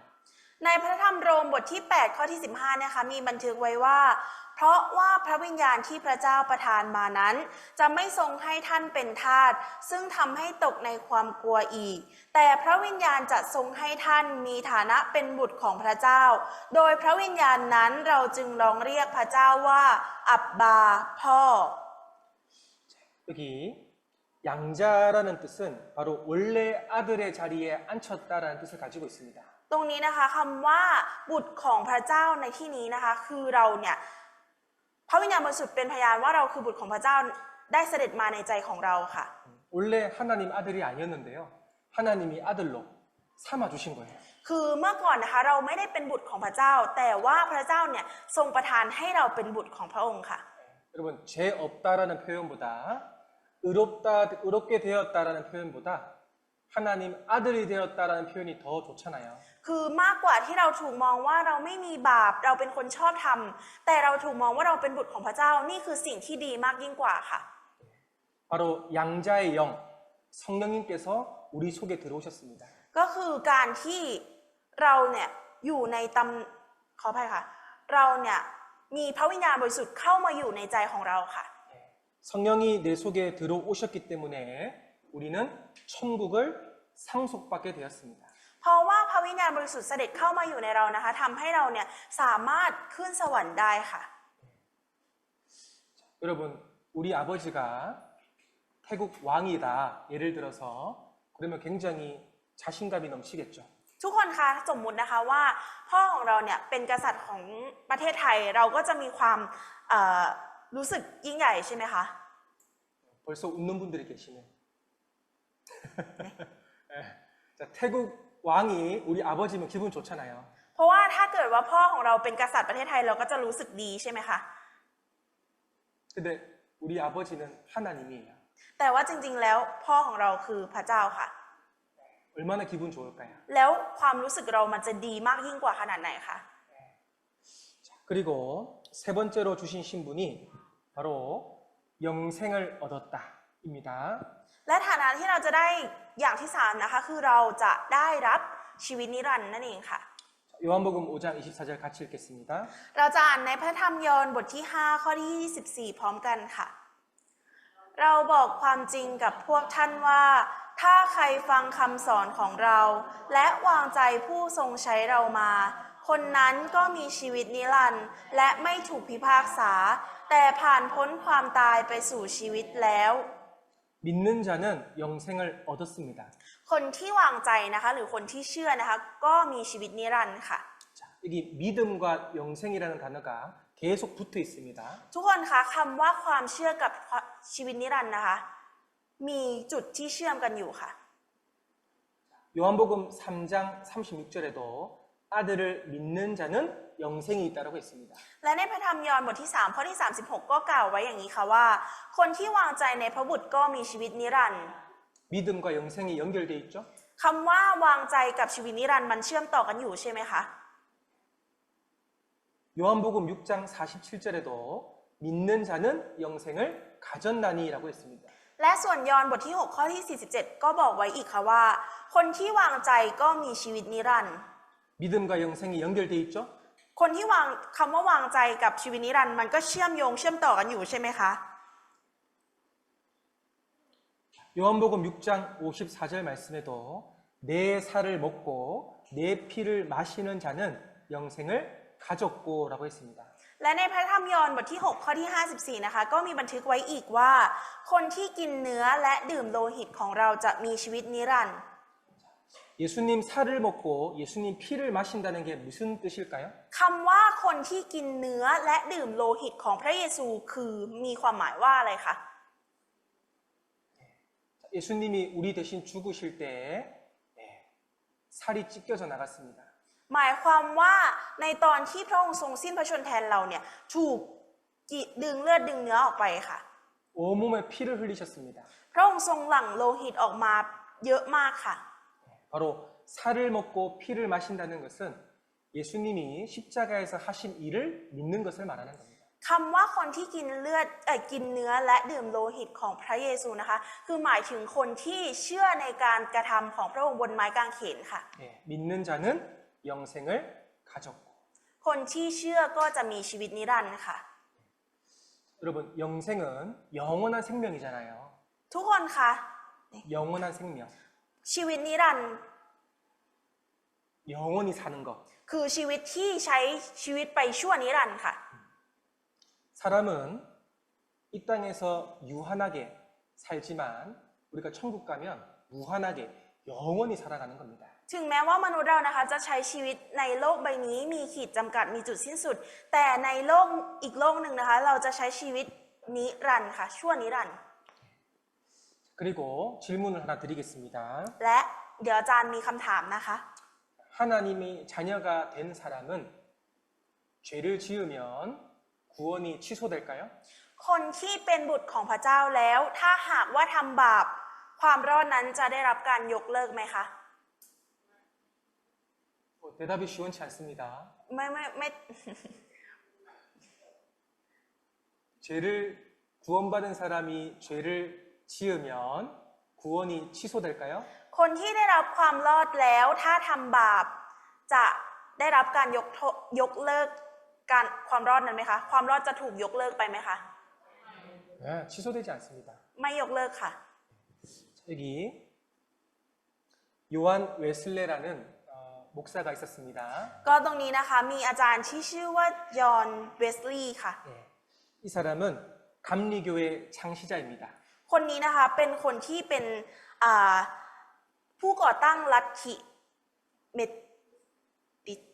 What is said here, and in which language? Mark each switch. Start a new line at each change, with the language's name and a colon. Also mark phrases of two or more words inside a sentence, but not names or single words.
Thai: ในพระธรรมโรมบทที่ 8 ข้อที่ 15นะคะมีบันทึกไว้ว่า เพราะว่าพระวิญญาณที่พระเจ้าประทานมานั้น จะไม่ทรงให้ท่านเป็นทาสซึ่งทำให้ตกในความกลัวอีก แต่พระวิญญาณจะทรงให้ท่านมีฐานะเป็นบุตรของพระเจ้า โดยพระวิญญาณนั้นเราจึงร้องเรียกพระเจ้าว่าอับบาพ่อ
Korean: 여기 양자라는 뜻은 바로 원래 아들의 자리에 앉혔다라는 뜻을 가지고 있습니다.
Thai: ตรงนี้นะคะคำว่าบุตรของพระเจ้าในที่นี้นะคะคือเราเนี่ยพระวิญญาณบริสุทธิ์เป็นพยานว่าเราคือบุตรของพระเจ้าได้เสด็จมาในใจของเราค่ะ
Korean: 원래 하나님 아들이 아니었는데요. 하나님이 아들로 삼아 주신 거예요.
Thai: คือเมื่อก่อนนะคะเราไม่ได้เป็นบุตรของพระเจ้า แต่ว่าพระเจ้าเนี่ยทรงประทานให้เราเป็นบุตรของพระองค์ค่ะ
Korean: 여러분 죄 없다라는 표현보다 의롭게 되었다라는 표현보다 하나님 아들이 되었다라는 표현이 더 좋잖아요.
Thai: คือมากกว่าที่เราถูกมองว่าเราไม่มีบาปเราเป็นคนชอบธรรมแต่เราถูกมองว่าเราเป็นบุตรของพระเจ้านี่คือสิ่งที่ดีมากยิ่งกว่าค่ะ
Korean: 바로 양자의 영 성령님께서 우리 속에 들어오셨습니다.
Thai: ก็คือการที่เราเนี่ยอยู่ในขออภัยค่ะเราเนี่ยมีพระวิญญาณบริสุทธิ์เข้ามาอยู่ในใจของเราค่ะ
Korean: 성령이 내 속에 들어오셨기 때문에 우리는 천국을 상속받게 되었습니다.
Thai: เพราะว่าพระวิญญาณบริสุทธิ์เสด็จเข้ามาอยู่ในเรานะคะทำให้เราเนี่ยสามารถขึ้นสวรรค์ได้ค่ะ
Korean: 여러분 우리 아버지가 태국 왕이다 예를 들어서 그러면 굉장히 자신감이 넘치겠죠.
Thai: ทุกคนคะสมมุตินะคะว่าพ่อของเราเนี่ยเป็นกษัตริย์ของประเทศไทยเราก็จะมีความรู้สึกยิ่งใหญ่ใช่ไหมคะ
Korean: 벌써 웃는 분들이 계시네. 자, 태국 왕이 우리 아버지면 기분 좋잖아요.
Thai: เพราะว่าถ้าเกิดว่าพ่อของเราเป็นกษัตริย์ประเทศไทยเราก็จะรู้สึกดีใช่ไหมคะ
Korean: 근데 우리 아버지는 하나님이에요.
Thai: แต่ว่าจริงๆแล้วพ่อของเราคือพระเจ้าค่ะ
Korean: 얼마나 기분 좋을까요?
Thai: แล้วความรู้สึกเรามันจะดีมากยิ่งกว่าขนาดไหนคะ
Korean: 그리고 세 번째로 주신 신분이 바로 영생을 얻었다입니다.
Thai: และฐานะที่เราจะได้อย่างที่สามนะคะคือเราจะได้รับชีวิตนิรันดร์นั่นเองค่ะ
Korean: 요한복음 5장 24절 같이 읽겠습니다.
Thai: เราจะอ่านในพระธรรมยอห์นบทที่ 5 ข้อที่ 24 พร้อมกันค่ะ เราบอกความจริงกับพวกท่านว่าถ้าใครฟังคำสอนของเรา และวางใจผู้ทรงใช้เรามา คนนั้นก็มีชีวิตนิรันดร์และไม่ถูกพิพากษา แต่ผ่านพ้นความตายไปสู่ชีวิตแล้ว
Korean: 믿는 자는 영생을 얻었습니다.
Thai: คนที่วางใจนะคะหรือคนที่เชื่อนะคะก็มีชีวิตนิรันดร์ค่ะ
Korean: 자, 여기 믿음과 영생이라는 단어가 계속 붙어 있습니다.
Thai: ทุกคนคะคำว่าความเชื่อกับชีวิตนิรันดร์นะคะมีจุดที่เชื่อมกันอยู่ค่ะ
Korean: 요한복음 3장 36절에도 아들을 믿는 자는 영생이 있다고 했습니다.
Thai: และในพระธรรมยอห์นบทที่ 3 ข้อที่ 36 ก็กล่าวไว้อย่างนี้ค่ะว่า คนที่วางใจในพระบุตรก็มีชีวิตนิรันดร์
Korean: 믿음과 영생이 연결되어 있죠?
Thai: คำว่าวางใจกับชีวิตนิรันดร์มันเชื่อมต่อกันอยู่ใช่ไหมคะ
Korean: 요한복음 6장 47절에도 믿는 자는 영생을 가졌나니라고 했습니다.
Thai: และส่วนยอห์นบทที่ 6 ข้อที่ 47 ก็บอกไว้อีกค่ะว่า คนที่วางใจก็มีชีวิตนิรันดร์
Korean: 믿음과 영생이 연결되어 있죠?
Thai: คนที่คำว่าวางใจกับชีวิตนิรันดร์มันก็เชื่อมโยงเชื่อมต่อกันอยู่ใช่ไหมคะ
Korean: 요한복음 6장 54절 말씀에도 내 살을 먹고 내 피를 마시는 자는 영생을 가졌고라고 했습니다.
Thai: และในพระธรรมยอห์นบทที่ 6 ข้อที่ 54 นะคะ ก็มีบันทึกไว้อีกว่า คนที่กินเนื้อและดื่มโลหิตของเราจะมีชีวิตนิรันดร์
Korean: 예수님 살을 먹고 예수님 피를 마신다는 게 무슨 뜻일까요?
Thai: คำว่าคนที่กินเนื้อและดื่มโลหิตของพระเยซูคือมีความหมายว่าอะไรคะ
Korean: 예수님이 우리 대신 죽으실 때 살이 찢겨져 나갔습니다.
Thai: หมายความว่าในตอนที่พระองค์ทรงสิ้นพระชนม์แทนเราเนี่ยถูกดึงเลือดดึงเนื้อออกไปค่ะ
Korean: 온몸에 피를 흘리셨습니다.
Thai: พระองค์ทรงหลั่งโลหิตออกมาเยอะมากค่ะ
Korean: 바로 살을 먹고 피를 마신다는 것은 예수님이 십자가에서 하신 일을 믿는 것을 말하는 겁니다.
Thai: คำว่าคนที่กินกินเนื้อและดื่มโลหิตของพระเยซูนะคะคือหมายถึงคนที่เชื่อในการกระทำของพระองค์บนไม้กางเขนค่ะ
Korean: 믿는 자는 영생을 가졌고
Thai: คนที่เชื่อก็จะมีชีวิตนิรันดร์ค่ะ
Korean: 여러분 영생은 영원한 생명이잖아요.
Thai: ทุกคนคะ
Korean: 영원한 생명,
Thai: ชีวิตนิรันดร์
Korean: 영원히 사는 것.
Thai: คือชีวิตที่ใช้ชีวิตไปชั่วนิรันดร์ค่ะ
Korean: 사람은 이 땅에서 유한하게 살지만 우리가 천국 가면 무한하게 영원히 살아가는 겁니다.
Thai: ถึงแม้ว่ามนุษย์เรานะคะจะใช้ชีวิตในโลกใบนี้มีขีดจำกัดมีจุดสิ้นสุด แต่ในโลกอีกโลกหนึ่งนะคะเราจะใช้ชีวิตนิรันดร์ค่ะชั่วนิรันดร์
Korean: 그리고 질문을 하나 드리겠습니다.
Thai: และเดี๋ยวอาจารย์มีคำถามนะคะ
Korean: 하나님의 자녀가 된 사람은 죄를 지으면 구원이 취소될까요?
Thai: คนที่เป็นบุตรของพระเจ้าแล้ว ถ้าหากว่าทำบาปความรอดนั้นจะได้รับการยกเลิกไหมคะ
Korean: 대답이 시원치 않습니다.
Thai: ไม่
Korean: 죄를 구원받은 사람이 죄를 지으면 구원이 취소될까요?
Thai: คนที่ได้รับความรอดแล้วถ้าทำบาปจะได้รับการยกเลิกการความรอดนั้นไหมคะความรอดจะถูกยกเลิกไปไหมคะ
Korean: 네, 취소되지 않습니다.
Thai: ไม่ยกเลิกค่ะ
Korean: 여기 요한 웨슬레라는 목사가 있었습니다.
Thai: ก็ตรงนี้นะคะมีอาจารย์ที่ชื่อว่ายอห์นเวสลีย์ค่ะ
Korean: 이 사람은 감리교의 창시자입니다.
Thai: คนนี้นะคะเป็นคนที่เป็นผู้ก่อตั้งลัทธิเมติส